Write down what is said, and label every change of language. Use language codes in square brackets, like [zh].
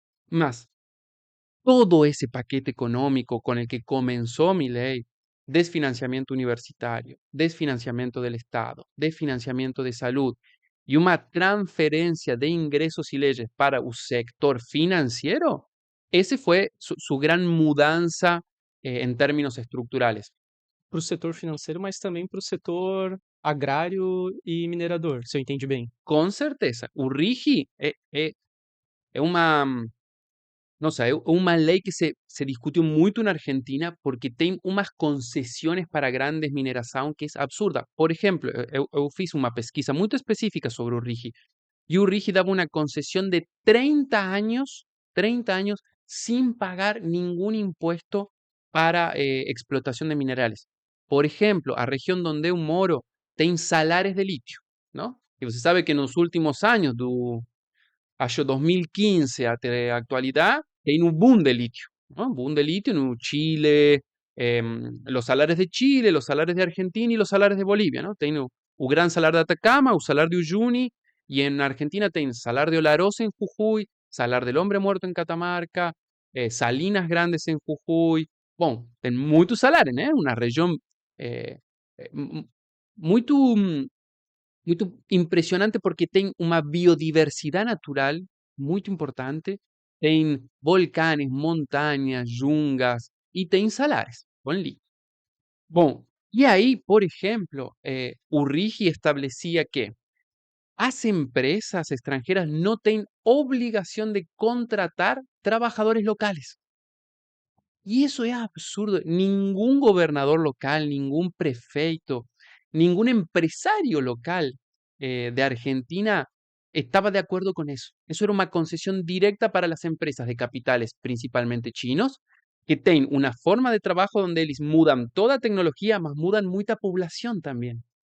[es] Más todo ese paquete económico con el que comenzó Milei, desfinanciamiento universitario, desfinanciamiento del Estado, desfinanciamiento de salud y una transferencia de ingresos y leyes para el sector financiero, ese fue su gran mudanza en términos estructurales. [pt] Para o setor financeiro, mas também para o setor agrário e minerador, se eu entendi bem. [es] Con certeza, Urrigi es una, no sé, es una ley que se discutió mucho en Argentina porque tiene unas concesiones para grandes mineración que es absurda. Por ejemplo, [pt] eu fiz [es] una pesquisa muy específica sobre Urrigi y Urrigi daba una concesión de 30 años sin pagar ningún impuesto para explotación de minerales. Por ejemplo, a región donde eu moro tem salares de litio, ¿no? Y usted sabe que en los últimos años, acho 2015 até a actualidad, tem un boom de litio, ¿no? Un boom de litio en Chile, los salares de Chile, los salares de Argentina y los salares de Bolivia, ¿no? Tem o gran salar de Atacama, o salar de Uyuni, y en Argentina tem salar de Olaroz en Jujuy, salar del Hombre Muerto en Catamarca, Salinas Grandes en Jujuy. Bom, tem muchos salares, ¿no? Una región [pt] eh, muy muito impressionante porque tem uma biodiversidade natural muito importante, tem volcanes, montanhas, jungas e tem salares com lítio. Bom, e aí, por exemplo, o RIGI estabelecia que as empresas extranjeras não têm obrigação de contratar trabalhadores locais. [es] Y eso es absurdo. Ningún gobernador local, ningún prefeito, ningún empresario local de Argentina estaba de acuerdo con eso. Eso era una concesión directa para las empresas de capitales, principalmente chinos, que tienen una forma de trabajo donde ellos mudan toda tecnología, más mudan mucha población también.